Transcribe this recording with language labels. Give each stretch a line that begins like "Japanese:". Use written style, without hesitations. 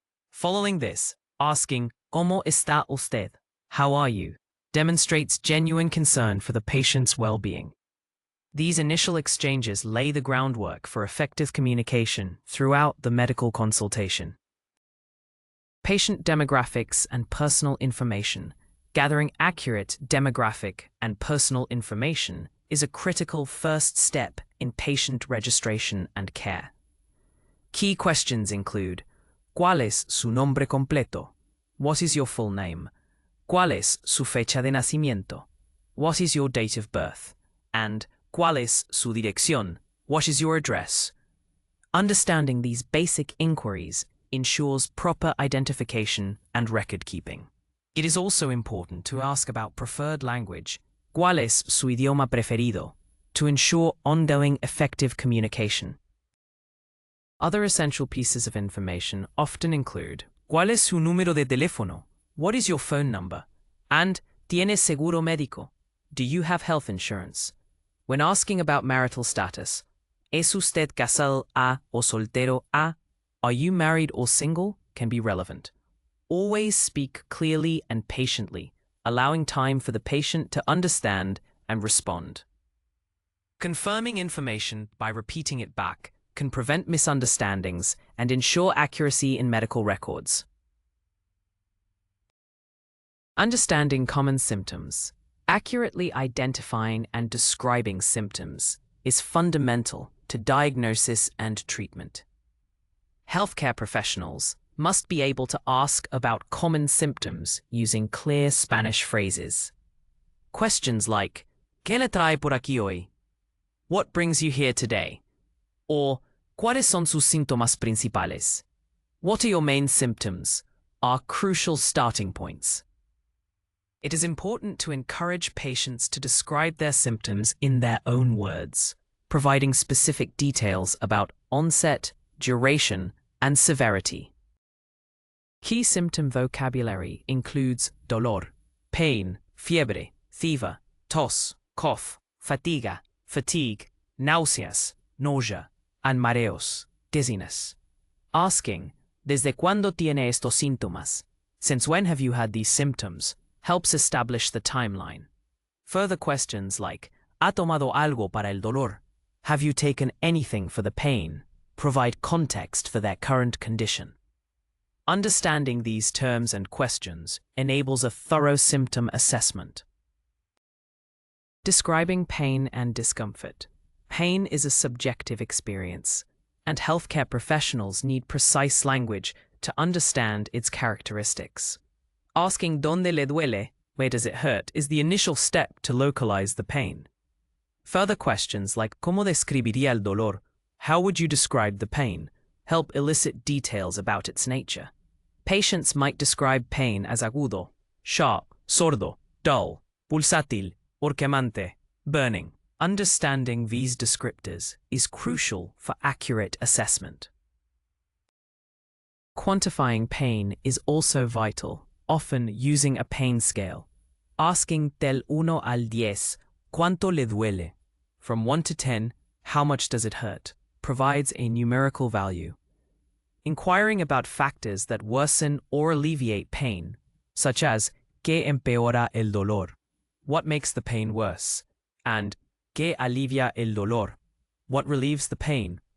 English: Following this, asking
Spanish: ¿Cómo está usted?
English: How are you? Demonstrates genuine concern for the patient's well-being. These initial exchanges lay the groundwork for effective communication throughout the medical consultation. Patient demographics and personal information. Gathering accurate demographic and personal information is a critical first step in patient registration and care. Key questions include:
Spanish: ¿Cuál es su nombre completo?
English: What is your full name?
Spanish: ¿Cuál es su fecha de nacimiento?
English: What is your date of birth? And
Spanish: ¿Cuál es su dirección?
English: What is your address? Understanding these basic inquiries ensures proper identification and record keeping. It is also important to ask about preferred language,
Spanish: ¿Cuál es su idioma preferido?,
English: to ensure ongoing effective communication. Other essential pieces of information often include:
Spanish: ¿Cuál es su número de teléfono?
English: What is your phone number? And ¿Tienes seguro médico? Do you have health insurance? When asking about marital status,
Spanish: ¿Es usted casado a o soltero a?
English: Are you married or single? Can be relevant. Always speak clearly and patiently, allowing time for the patient to understand and respond. Confirming information by repeating it back can prevent misunderstandings and ensure accuracy in medical records. Understanding common symptoms. Accurately identifying and describing symptoms is fundamental to diagnosis and treatment. Healthcare professionals must be able to ask about common symptoms using clear Spanish phrases. Questions like,
Spanish: ¿Qué le trae por aquí hoy?
English: What brings you here today? Or,
Spanish: ¿Cuáles son sus síntomas principales?
English: What are your main symptoms? Are crucial starting points. It is important to encourage patients to describe their symptoms in their own words, providing specific details about onset, duration, and severity. Key symptom vocabulary includes dolor, pain, fiebre, fever, tos, cough, fatigue, náuseas, nausea, and mareos, dizziness. Asking,
Spanish: ¿Desde cuándo tiene estos síntomas?
English: Since when have you had these symptoms? Helps establish the timeline. Further questions like,
Spanish: ¿Ha tomado algo para el dolor?
English: Have you taken anything for the pain? provide context for their current condition. Understanding these terms and questions enables a thorough symptom assessment. Describing pain and discomfort. Pain is a subjective experience, and healthcare professionals need precise language to understand its characteristics. Asking
Spanish: ¿Dónde le duele?
English: Where does it hurt? Is the initial step to localize the pain. Further questions like
Spanish: ¿Cómo describiría el dolor?
English: How would you describe the pain? Help elicit details about its nature. Patients might describe pain as agudo, sharp, sordo, dull, pulsátil, or quemante, burning. Understanding these descriptors is crucial for accurate assessment. Quantifying pain is also vital, often using a pain scale. Asking
Spanish: del 1 al 10, ¿Cuánto le duele?
English: From 1 to 10, how much does it hurt? Provides a numerical value. Inquiring about factors that worsen or alleviate pain, such as
Spanish: ¿Qué empeora el dolor?
English: What makes the pain worse? And
Spanish: ¿Qué alivia el dolor?
English: What relieves the pain?